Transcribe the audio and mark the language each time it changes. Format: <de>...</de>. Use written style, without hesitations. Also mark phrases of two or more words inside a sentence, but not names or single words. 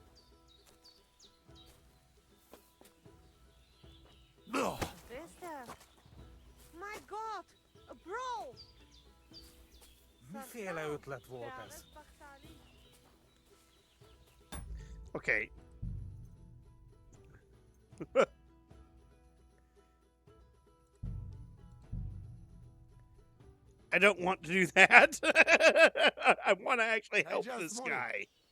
<en>Ugh. This there. God! Bro!</en> <hu>Miféle ötlet volt ez?</hu> <en>Okay. I don't want to do that. I want to actually help this guy.</en>